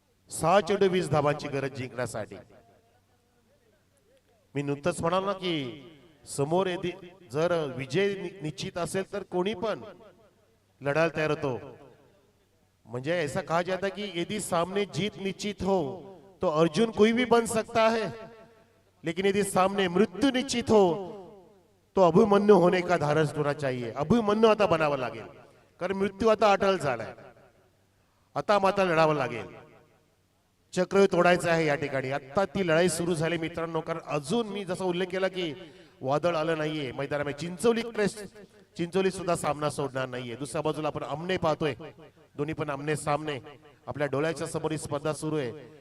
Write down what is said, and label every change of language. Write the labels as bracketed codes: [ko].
[mr] सहा चेंडू 20 धावांची गरज जिंकण्यासाठी. मी नुकतंच म्हणाल ना की समोर जर विजय निश्चित असेल तर कोणी पण लढायला तयार होतो. [hi] म्हणजे ऐसा कहा जाता कि यदि सामने जीत निश्चित हो तो अर्जुन कोई भी बन सकता है, लेकिन यदि सामने मृत्यू निश्चित हो तो अभिमन्यू होने का धारस होना चाहिए. [mr] अभिमन्यू आता बनावं लागेल, कारण मृत्यू आता अटळ झालाय. आता माता लढावं लागेल, चक्र तोडायचं आहे या ठिकाणी. आता ती लढाई सुरू झाली मित्रांनो, कारण अजून मी जसा उल्लेख केला की वादळ आलं नाहीये मैदानामध्ये. चिंचोली सुद्धा सामना सोडणार नाहीये. दुसऱ्या बाजूला आपण आमने पाहतोय, दोन्ही पण आमने सामने आपल्या डोळ्याच्या समोर ही स्पर्धा सुरू आहे.